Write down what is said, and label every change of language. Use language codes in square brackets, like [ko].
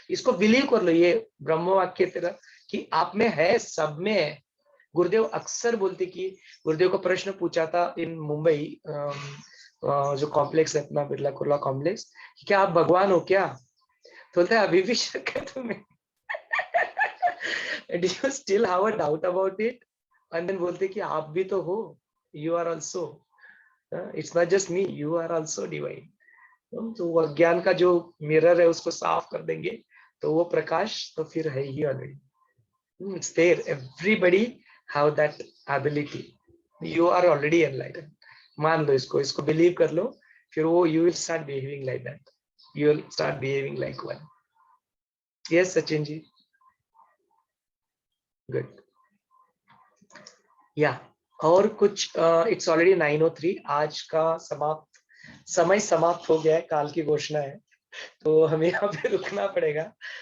[hi] इसको बिलीव कर लो, ये ब्रह्म वाक्य तरह कि आप में है, सब में है। गुरुदेव अक्सर बोलते कि गुरुदेव को प्रश्न पूछा था इन मुंबई, जो कॉम्प्लेक्स है अपना बिरला कुर्ला कॉम्प्लेक्स, कि क्या आप भगवान हो क्या? तो बोलते हैं अभी भी शक है तुम्हें? [en] Do you still have a doubt about it? And then [hi] बोलते कि आप भी तो हो, [en] you are also, it's not just me, you are also divine। [hi] तो वो अज्ञान का जो मिरर है उसको साफ कर देंगे तो वो प्रकाश तो फिर है ही already. [en] It's there, everybody have that ability, you are already enlightened। [hi] मान लो इसको, इसको बिलीव कर लो, फिर वो [en] you will start behaving like that, you will start behaving like one। Yes [hi] Sachin ji, good या और कुछ? [en] it's already 9:03, [hi] आज का समय समाप्त हो गया है, काल की घोषणा है, तो हमें यहाँ पे रुकना पड़ेगा।